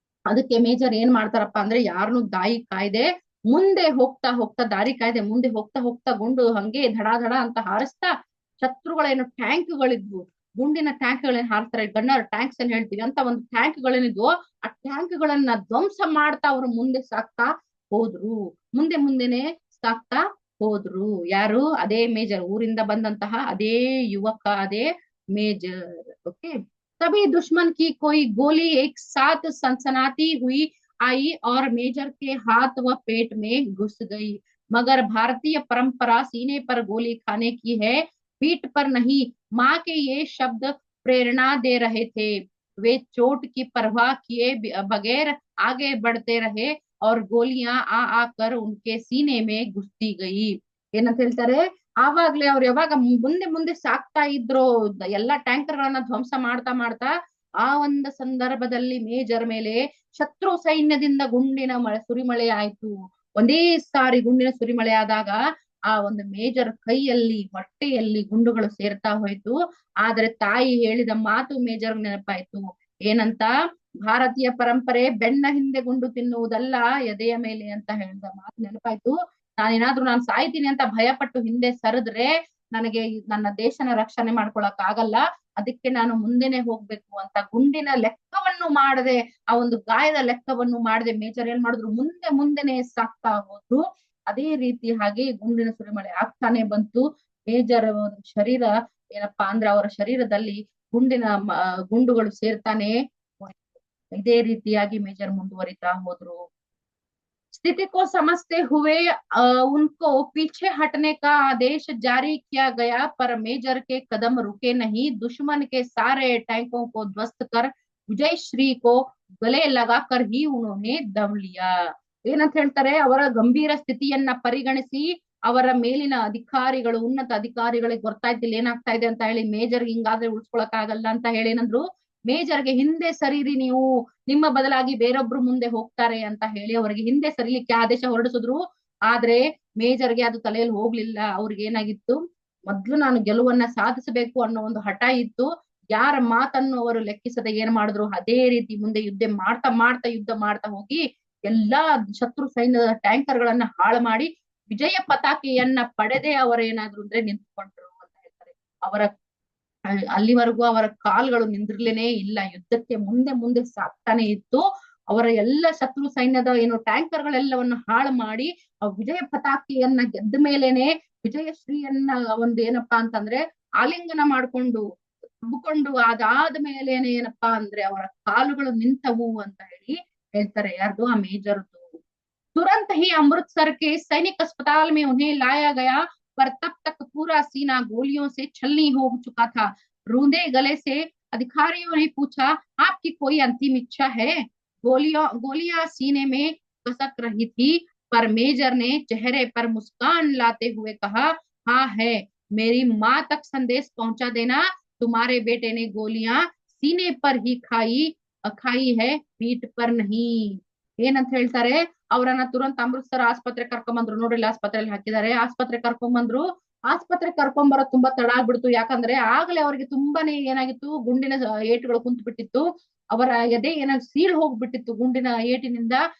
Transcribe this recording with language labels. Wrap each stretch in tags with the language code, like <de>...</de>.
<kn>ಅದಕ್ಕೆ ಮೇಜರ್ ಏನ್ ಮಾಡ್ತಾರಪ್ಪ ಅಂದ್ರೆ ಯಾರನ್ನು ದಾಯಿ ಕಾಯ್ದೆ ಮುಂದೆ ಹೋಗ್ತಾ ಹೋಗ್ತಾ ದಾರಿ ಕಾಯ್ದೆ ಮುಂದೆ ಹೋಗ್ತಾ ಹೋಗ್ತಾ ಗುಂಡು ಹಂಗೆ ಧಡ ಅಂತ ಹಾರಿಸ್ತಾ ಶತ್ರುಗಳೇನು ಟ್ಯಾಂಕ್ಗಳಿದ್ವು, ಗುಂಡಿನ ಟ್ಯಾಂಕ್ಗಳೇನ್ ಹಾರಿಸ್ತಾರೆ, ಗನ್ನರ್ ಟ್ಯಾಂಕ್ಸ್ ಏನ್ ಹೇಳ್ತೀವಿ ಅಂತ ಒಂದು ಟ್ಯಾಂಕ್ಗಳೇನಿದ್ವು, ಆ ಟ್ಯಾಂಕ್ಗಳನ್ನ ಧ್ವಂಸ ಮಾಡ್ತಾ ಅವರು ಮುಂದೆ ಸಾಕ್ತಾ ಹೋದ್ರು. ಮುಂದೆ ಮುಂದೆನೆ ಸಾಕ್ತಾ ಹೋದ್ರು. ಯಾರು? ಅದೇ ಮೇಜರ್, ಊರಿಂದ ಬಂದಂತಹ ಅದೇ ಯುವಕ, ಅದೇ मेजर.</kn> <hi>ओके, तभी दुश्मन की कोई गोली एक साथ सनसनाती हुई आई और मेजर के हाथ व पेट में घुस गई. मगर भारतीय परंपरा सीने पर गोली खाने की है, पीठ पर नहीं. माँ के ये शब्द प्रेरणा दे रहे थे. वे चोट की परवाह किए बगैर आगे बढ़ते रहे और गोलियां आ आकर उनके सीने में घुसती गई.</hi> <kn>ಏನಂತ ಹೇಳ್ತಾರೆ, ಆವಾಗ್ಲೇ ಅವ್ರು ಯಾವಾಗ ಮುಂದೆ ಮುಂದೆ ಸಾಕ್ತಾ ಇದ್ರು ಎಲ್ಲಾ ಟ್ಯಾಂಕರ್ ಗಳನ್ನ ಧ್ವಂಸ ಮಾಡ್ತಾ ಮಾಡ್ತಾ ಆ ಒಂದು ಸಂದರ್ಭದಲ್ಲಿ ಮೇಜರ್ ಮೇಲೆ ಶತ್ರು ಸೈನ್ಯದಿಂದ ಗುಂಡಿನ ಸುರಿಮಳೆ ಆಯ್ತು. ಒಂದೇ ಸಾರಿ ಗುಂಡಿನ ಸುರಿಮಳೆ ಆದಾಗ ಆ ಒಂದು ಮೇಜರ್ ಕೈಯಲ್ಲಿ ಹೊಟ್ಟೆಯಲ್ಲಿ ಗುಂಡುಗಳು ಸೇರ್ತಾ ಹೋಯ್ತು. ಆದ್ರೆ ತಾಯಿ ಹೇಳಿದ ಮಾತು ಮೇಜರ್ ನೆನಪಾಯ್ತು. ಏನಂತ? ಭಾರತೀಯ ಪರಂಪರೆ ಬೆನ್ನ ಹಿಂದೆ ಗುಂಡು ತಿನ್ನುವುದಲ್ಲ, ಎದೆಯ ಮೇಲೆ ಅಂತ ಹೇಳಿದ ಮಾತು ನೆನಪಾಯ್ತು. ನಾನು ಸಾಯ್ತೀನಿ ಅಂತ ಭಯಪಟ್ಟು ಹಿಂದೆ ಸರಿದ್ರೆ ನನಗೆ ನನ್ನ ದೇಶನ ರಕ್ಷಣೆ ಮಾಡ್ಕೊಳಕ್ ಆಗಲ್ಲ. ಅದಕ್ಕೆ ನಾನು ಮುಂದೆನೆ ಹೋಗ್ಬೇಕು ಅಂತ ಗುಂಡಿನ ಲೆಕ್ಕವನ್ನು ಮಾಡದೆ, ಆ ಒಂದು ಗಾಯದ ಲೆಕ್ಕವನ್ನು ಮಾಡದೆ ಮೇಜರ್ ಏನ್ ಮಾಡಿದ್ರು, ಮುಂದೆ ಮುಂದೆನೆ ಸಾಕ್ತಾ ಹೋದ್ರು. ಅದೇ ರೀತಿ ಹಾಗೆ ಗುಂಡಿನ ಸುರಿಮಳೆ ಆಗ್ತಾನೆ ಬಂತು. ಮೇಜರ್ ಶರೀರ ಏನಪ್ಪಾ ಅಂದ್ರೆ ಅವರ ಶರೀರದಲ್ಲಿ ಗುಂಡುಗಳು ಸೇರ್ತಾನೆ. ಇದೇ ರೀತಿಯಾಗಿ ಮೇಜರ್ ಮುಂದುವರಿತಾ ಹೋದ್ರು.</kn> <hi>स्थिति को समझते हुए उनको पीछे हटने का आदेश जारी किया गया, पर मेजर के कदम रुके नहीं. दुश्मन के सारे टैंकों को ध्वस्त कर विजयश्री को गले लगाकर ही उन्होंने दम लिया.</hi> <kn>ಏನಂತ ಹೇಳ್ತಾರೆ, ಅವರ ಗಂಭೀರ ಸ್ಥಿತಿಯನ್ನ ಪರಿಗಣಿಸಿ ಅವರ ಮೇಲಿನ ಅಧಿಕಾರಿಗಳು, ಉನ್ನತ ಅಧಿಕಾರಿಗಳಿಗೆ ಗೊತ್ತಾಯ್ತಿಲ್ಲ ಏನಾಗ್ತಾ ಇದೆ ಅಂತ ಹೇಳಿ, ಮೇಜರ್ ಹಿಂಗಾದ್ರೆ ಉಳಿಸ್ಕೊಳಕ್ ಆಗಲ್ಲ ಅಂತ ಹೇಳಿ ಏನಂದ್ರು, ಮೇಜರ್ಗೆ ಹಿಂದೆ ಸರೀರಿ ನೀವು, ನಿಮ್ಮ ಬದಲಾಗಿ ಬೇರೊಬ್ರು ಮುಂದೆ ಹೋಗ್ತಾರೆ ಅಂತ ಹೇಳಿ ಅವರಿಗೆ ಹಿಂದೆ ಸರಿಲಿಕ್ಕೆ ಆದೇಶ ಹೊರಡಿಸಿದ್ರು. ಆದ್ರೆ ಮೇಜರ್ಗೆ ಅದು ತಲೆಯಲ್ಲಿ ಹೋಗ್ಲಿಲ್ಲ. ಅವ್ರಿಗೆ ಏನಾಗಿತ್ತು, ಮೊದ್ಲು ನಾನು ಗೆಲುವನ್ನ ಸಾಧಿಸಬೇಕು ಅನ್ನೋ ಒಂದು ಹಠ ಇತ್ತು. ಯಾರ ಮಾತನ್ನು ಅವರು ಲೆಕ್ಕಿಸದೆ ಏನ್ ಮಾಡಿದ್ರು, ಅದೇ ರೀತಿ ಮುಂದೆ ಯುದ್ಧ ಮಾಡ್ತಾ ಹೋಗಿ ಎಲ್ಲಾ ಶತ್ರು ಸೈನ್ಯದ ಟ್ಯಾಂಕರ್ ಗಳನ್ನ ಹಾಳು ಮಾಡಿ ವಿಜಯ ಪತಾಕೆಯನ್ನ ಪಡೆದೇ ಅವರೇನಾದ್ರು ಅಂದ್ರೆ ನಿಂತ್ಕೊಂಡ್ರು ಅಂತ ಹೇಳ್ತಾರೆ. ಅಲ್ಲಿವರೆಗೂ ಅವರ ಕಾಲ್ಗಳು ನಿಂದಿರ್ಲೇನೆ ಇಲ್ಲ. ಯುದ್ಧಕ್ಕೆ ಮುಂದೆ ಮುಂದೆ ಸಾಕ್ತಾನೆ ಇತ್ತು. ಅವರ ಎಲ್ಲ ಶತ್ರು ಸೈನ್ಯದ ಏನು ಟ್ಯಾಂಕರ್ ಗಳೆಲ್ಲವನ್ನು ಹಾಳು ಮಾಡಿ ಆ ವಿಜಯ ಪತಾಕೆಯನ್ನ ಗೆದ್ದ ಮೇಲೇನೆ ವಿಜಯಶ್ರೀಯನ್ನ ಒಂದು ಏನಪ್ಪಾ ಅಂತಂದ್ರೆ ಆಲಿಂಗನ ಮಾಡ್ಕೊಂಡು ಹಬ್ಕೊಂಡು ಅದಾದ ಮೇಲೇನೆ ಏನಪ್ಪಾ ಅಂದ್ರೆ ಅವರ ಕಾಲುಗಳು ನಿಂತವು ಅಂತ ಹೇಳಿ ಹೇಳ್ತಾರೆ ಯಾರ್ದು ಆ ಮೇಜರ್।</kn> <hi>तुरंत ही अमृतसर के सैनिक अस्पताल में उन्हें लाया गया, पर तब तक पूरा सीना गोलियों से छलनी हो चुका था। रूंधे गले से अधिकारियों ने पूछा, आपकी कोई अंतिम इच्छा है? गोलियां सीने में कसक रही थी, पर मेजर ने चेहरे पर मुस्कान लाते हुए कहा, हाँ है। मेरी माँ तक संदेश पहुंचा देना, तुम्हारे बेटे ने गोलियां सीने पर ही खाई है, पीठ पर नहीं।</hi> <kn>ಏನಂತ ಹೇಳ್ತಾರೆ, ಅವರನ್ನ ತುರಂತ ಅಮೃತ್ಸರ ಆಸ್ಪತ್ರೆ ಕರ್ಕೊಂಬಂದ್ರು, ನೋಡ್ರಿ ಆಸ್ಪತ್ರೆಯಲ್ಲಿ ಹಾಕಿದ್ದಾರೆ, ಆಸ್ಪತ್ರೆ ಕರ್ಕೊಂಬಂದ್ರು। ಆಸ್ಪತ್ರೆ ಕರ್ಕೊಂಬರೋ ತುಂಬಾ ತಡ ಆಗ್ಬಿಡ್ತು, ಯಾಕಂದ್ರೆ ಆಗ್ಲೇ ಅವ್ರಿಗೆ ತುಂಬಾನೇ ಏನಾಗಿತ್ತು, ಗುಂಡಿನ ಏಟುಗಳು ಕುಂತು ಬಿಟ್ಟಿತ್ತು, ಅವರ ಎದೆ ಏನಾಗಿ ಸೀಳ್ ಹೋಗ್ಬಿಟ್ಟಿತ್ತು ಗುಂಡಿನ ಏಟಿನಿಂದ।</kn>